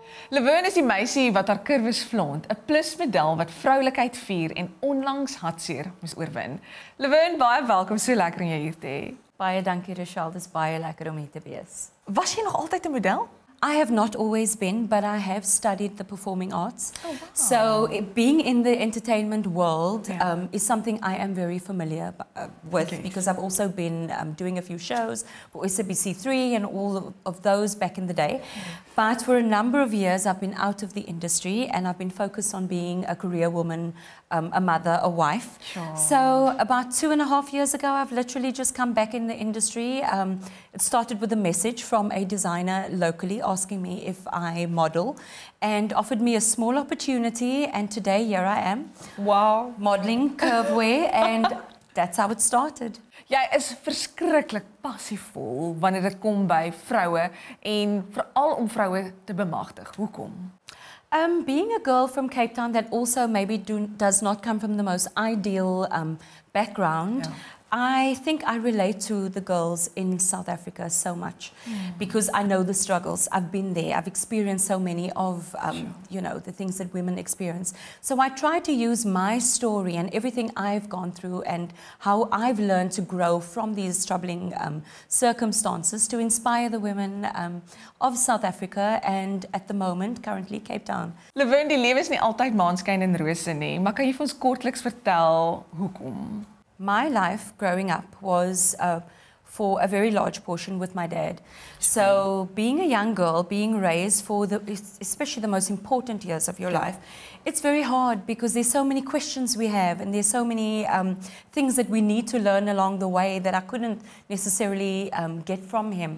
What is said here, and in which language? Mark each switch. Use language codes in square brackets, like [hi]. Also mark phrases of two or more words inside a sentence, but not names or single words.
[af] Laverne is die meisie wat haar kurwes flaunt, 'n plusmedal wat vroulikheid vier en onlangs hartseer moes oorwin. Laverne, baie welkom, so lekker om jou hier te hê. Baie dankie, Rochelle, dis baie lekker om hier te wees. Was jy nog altyd 'n model? [en] I have not always been, but I have studied the performing arts. Oh, wow. So being in the entertainment world is something I am very familiar with because I've also been doing a few shows for SABC3 and all of those back in the day. But for a number of years, I've been out of the industry and I've been focused on being a career woman, a mother, a wife. Sure. So about 2.5 years ago, I've literally just come back in the industry. It started with a message from a designer locally asking me if I model and offered me a small opportunity, and today here I am. Wow. Modeling curvewear and that's how it started. [af] Jy is verskriklik passievol wanneer dit kom by vroue en veral om vroue te bemagtig. Hoekom? [en] Being a girl from Cape Town that also maybe does not come from the most ideal background, I think I relate to the girls in South Africa so much because I know the struggles. I've been there. I've experienced so many of, you know, the things that women experience. So I try to use my story and everything I've gone through and how I've learned to grow from these troubling circumstances to inspire the women of South Africa and at the moment, currently Cape Town. [af] Laverne, die lewe is nie altyd maanskyn en rose nie, maar kan jy vir ons kortliks vertel hoekom? [en] My life growing up was for a very large portion with my dad. So being a young girl, being raised for especially the most important years of your life, it's very hard because there's so many questions we have and there's so many things that we need to learn along the way that I couldn't necessarily get from him.